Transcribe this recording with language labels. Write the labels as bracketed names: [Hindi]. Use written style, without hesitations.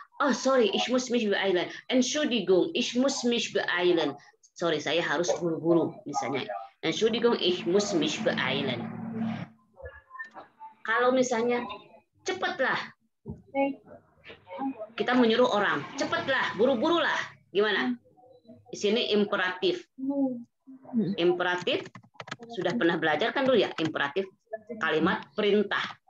[German] Oh, sorry, ich muss mich beeilen. Entschuldigung, ich muss mich beeilen. [Indonesian] Sorry, saya harus buru-buru misalnya. [German] Entschuldigung, ich muss mich beeilen. [Indonesian] Kalau misalnya cepatlah. Kita menyuruh orang, cepatlah, buru-burulah. Gimana? Di sini imperatif. Imperatif sudah pernah belajar kan dulu ya, imperatif kalimat perintah.